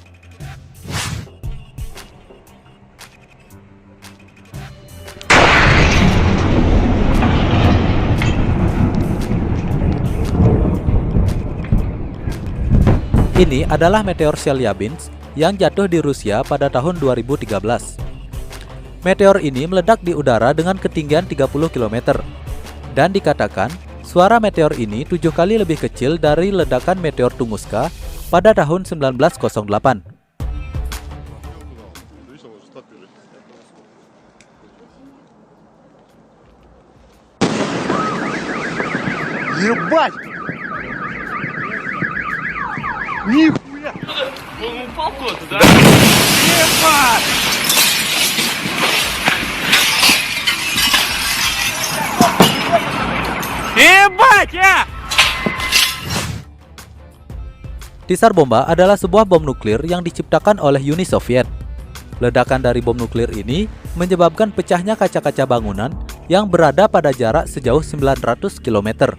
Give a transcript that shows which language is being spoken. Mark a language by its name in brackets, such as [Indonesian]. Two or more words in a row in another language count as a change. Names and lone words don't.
[Indonesian] Ini adalah meteor Chelyabinsk yang jatuh di Rusia pada tahun 2013. Meteor ini meledak di udara dengan ketinggian 30 km. Dan dikatakan, suara meteor ini 7 kali lebih kecil dari ledakan meteor Tunguska pada tahun 1908. [Russian] Ебать! Нихуя! Он упал куда-то, да? Ебать! Ебать, [Indonesian] ya! Tsar Bomba adalah sebuah bom nuklir yang diciptakan oleh Uni Soviet. Ledakan dari bom nuklir ini menyebabkan pecahnya kaca-kaca bangunan yang berada pada jarak sejauh 900 km.